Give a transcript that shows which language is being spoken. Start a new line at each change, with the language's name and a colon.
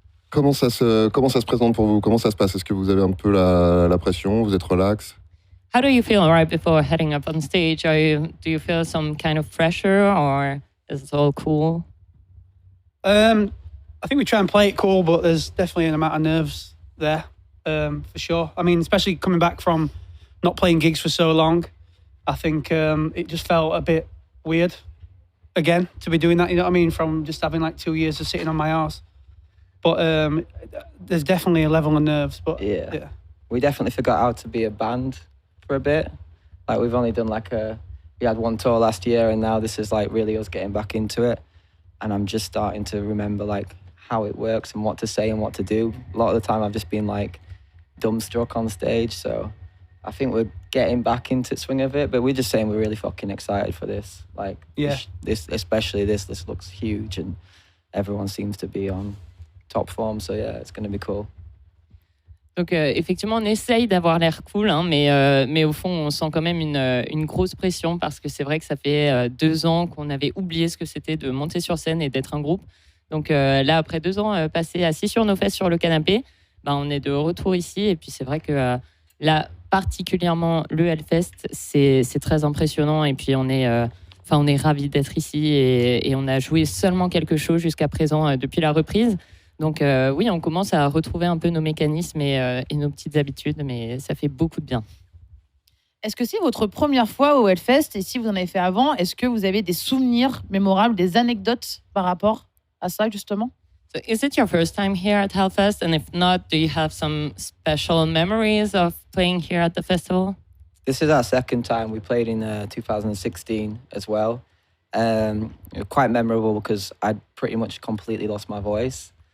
French: Comment ça se présente pour vous? Comment ça se passe? Est-ce que vous avez un peu la pression? Vous êtes relax?
English: How do you feel right before heading up on stage? Do you feel some kind of pressure or is it all cool? I think we try and play it cool, but there's definitely an amount of nerves there, for sure. I mean, especially coming back from not playing gigs for so long, I think it just felt a bit weird again to be doing that, you know what I mean, from just having like 2 years of sitting on my arse. But there's definitely a level of nerves, but Yeah. We definitely forgot how to be a band for a bit. Like we've only done we had one tour last year and now this is like really us getting back into it. And I'm just starting to remember like how it works and what to say and what to do. A lot of the time I've just been like dumbstruck on stage. So I think we're getting back into the swing of it, but we're just saying we're really fucking excited for this. Like, Yeah. this especially this looks huge and everyone seems to be on top form. So yeah, it's going to be cool.
French: Donc effectivement, on essaye d'avoir l'air cool, hein, mais au fond, on sent quand même une grosse pression parce que c'est vrai que ça fait 2 ans qu'on avait oublié ce que c'était de monter sur scène et d'être un groupe. Donc là, après 2 ans passés assis sur nos fesses sur le canapé, on est de retour ici. Et puis c'est vrai que là, particulièrement le Hellfest, c'est très impressionnant. Et puis on est ravis d'être ici et on a joué seulement quelque chose jusqu'à présent depuis la reprise. Donc oui, on commence à retrouver un peu nos mécanismes et nos petites habitudes, mais ça fait beaucoup de bien. est-ce que c'est votre première fois au Hellfest? Et si vous en avez fait avant, est-ce que vous avez des souvenirs mémorables, des anecdotes par rapport à ça, justement?
English: So is it your first time here at Hellfest? And if not, do you have some special memories of playing here at the festival? This is our second time. We played in 2016 as well. Quite memorable because I'd pretty much completely lost my voice.